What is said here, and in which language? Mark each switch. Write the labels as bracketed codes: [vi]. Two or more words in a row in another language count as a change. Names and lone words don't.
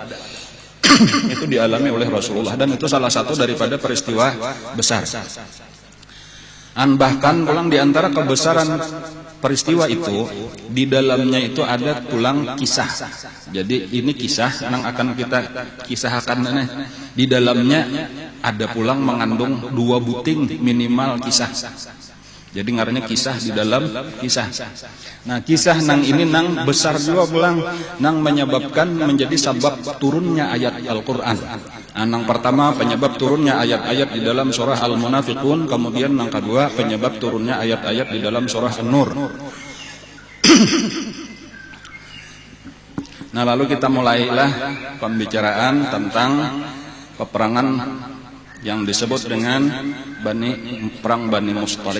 [id] Itu dialami oleh Rasulullah dan itu salah satu daripada peristiwa besar. Bahkan pulang di antara kebesaran peristiwa itu, di dalamnya itu ada pulang kisah. Jadi ini kisah yang akan kita kisahkan. Di dalamnya ada pulang mengandung 2 buting minimal kisah. Jadi ngarannya kisah di dalam kisah. Nah, kisah nang ini nang besar juga pulang, nang menyebabkan menjadi sebab turunnya ayat Al-Qur'an. Nang pertama penyebab turunnya ayat-ayat di dalam surah Al-Munafiqun, kemudian nang kedua penyebab turunnya ayat-ayat di dalam surah An-Nur. Nah, lalu kita mulailah pembicaraan tentang peperangan yang disebut dengan perang Bani Mustalik.